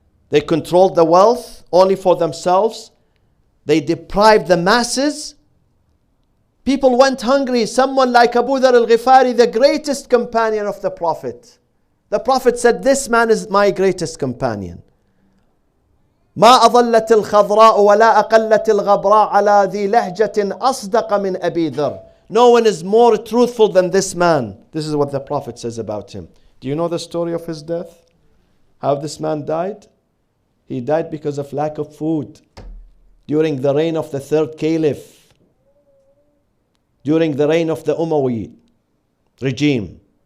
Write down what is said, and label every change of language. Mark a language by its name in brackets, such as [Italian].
[English] They controlled the wealth only for themselves. They deprived the masses. People went hungry. Someone like Abu Dhar al-Ghifari, the greatest companion of the Prophet. The Prophet said, this man is my greatest companion. [Arabic] ما أضلت الخضراء ولا أقلت الغبراء على ذي لهجة أصدق من أبي ذر. [English] No one is more truthful than this man. This is what the Prophet says about him. Do you know the story of his death? How this man died? He died because of lack of food. During the reign of the third caliph. During the reign of the Umayyad regime.